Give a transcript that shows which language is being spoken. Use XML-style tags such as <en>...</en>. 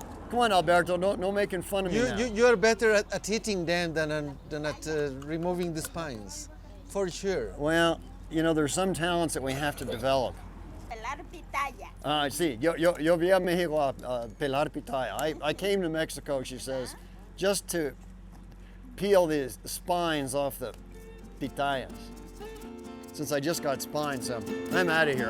<en>Come on, Alberto, no making fun of me now. You are better at eating them than at removing the spines, for sure. Well, you know, there's some talents that we have to develop.</en> <es>Pelar pitaya. Sí, yo vi a México a pelar pitaya.</es> <en>I came to Mexico, she says, just to peel the spines off the pitayas. Since I just got spines, so I'm out of here.</en>